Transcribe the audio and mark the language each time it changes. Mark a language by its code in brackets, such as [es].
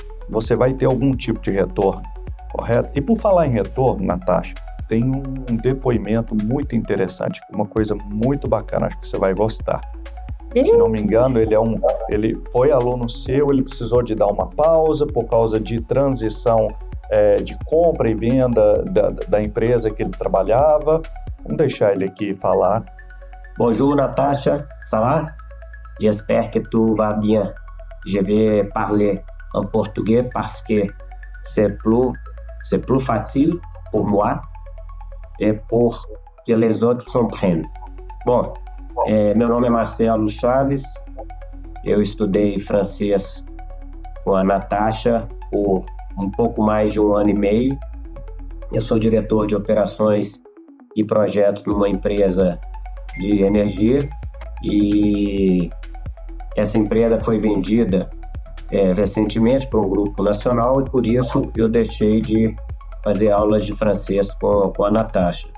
[pt] Você vai ter algum tipo de retorno, correto? E por falar em retorno, Natasha, tem um depoimento muito interessante, uma coisa muito bacana, acho que você vai gostar. Se não me engano, ele foi aluno seu, ele precisou de dar uma pausa por causa de transição de compra e venda da empresa que ele trabalhava. Vamos deixar ele aqui falar. [fr] Bonjour Natasha, ça va? J'espère que tout va bien. Je vais parler en portugais parce que c'est plus facile pour moi et pour que les autres comprennent. [pt] Bom, meu nome é Marcelo Chaves, eu estudei francês com a Natasha por um pouco mais de 1 ano e meio. Eu sou diretor de operações e projetos numa empresa de energia e essa empresa foi vendida recentemente para um grupo nacional e por isso eu deixei de fazer aulas de francês com a Natasha.